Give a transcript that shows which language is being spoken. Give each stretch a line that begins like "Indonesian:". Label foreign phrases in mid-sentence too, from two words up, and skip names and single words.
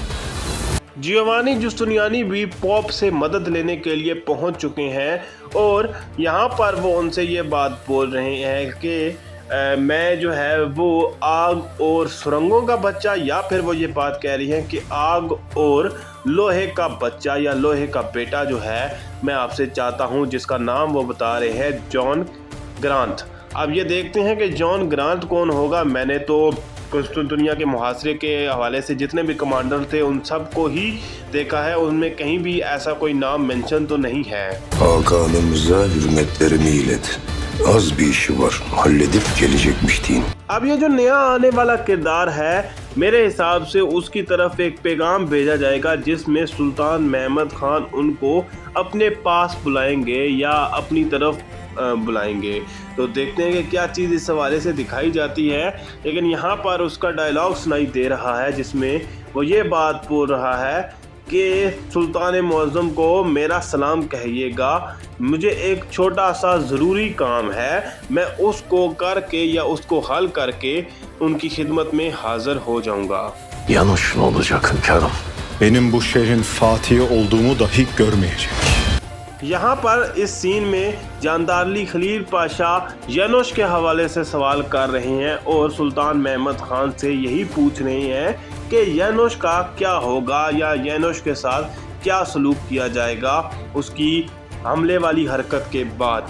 Urdu: جیووانی جستینیانی بھی پوپ سے مدد لینے کے لیے پہنچ چکے ہیں اور یہاں پر وہ ان سے یہ بات بول رہے ہیں کہ میں جو ہے وہ آگ اور سرنگوں کا بچہ، یا پھر وہ یہ بات کہہ رہی ہیں کہ آگ اور لوہے کا بچہ یا لوہے کا بیٹا جو ہے میں آپ سے چاہتا ہوں، جس کا نام وہ بتا رہے ہیں جان گرانٹ. اب یہ دیکھتے ہیں کہ جان گرانٹ کون ہوگا۔ میں نے تو قسطنطنیہ کے محاصرے کے حوالے سے جتنے بھی کمانڈر تھے ان سب کو ہی دیکھا ہے، ان میں کہیں بھی ایسا کوئی نام مینشن تو نہیں ہے.
Turkish: Hakanımıza hürmetlerimi ilet. Az bir işi var. Halledip gelecekmiş deyin.
Urdu: اب یہ جو نیا آنے والا کردار ہے، میرے حساب سے اس کی طرف ایک پیغام بھیجا جائے گا جس میں سلطان محمد خان ان کو اپنے پاس بلائیں گے یا اپنی طرف بلائیں گے. تو دیکھتے ہیں کہ کیا چیز اس حوالے سے دکھائی جاتی ہے. لیکن یہاں پر اس کا ڈائیلاگ سنائی دے رہا ہے جس میں وہ یہ بات بول رہا ہے کہ سلطان معظم کو میرا سلام کہیے گا، مجھے ایک چھوٹا سا ضروری کام ہے، میں اس کو کر کے یا اس کو حل کر کے ان کی خدمت میں حاضر ہو جاؤں گا.
Turkish: Yanuş ne olacak hünkârım? Benim bu şehrin fatihi olduğumu dahi görmeyecek.
Urdu: یہاں پر اس سین میں جاندارلی خلیل پاشا یانوش کے حوالے سے سوال کر رہے ہیں اور سلطان محمد خان سے یہی پوچھ رہے ہیں کہ یانوش کا کیا ہوگا یا یانوش کے ساتھ کیا سلوک کیا جائے گا اس کی حملے والی حرکت کے بعد.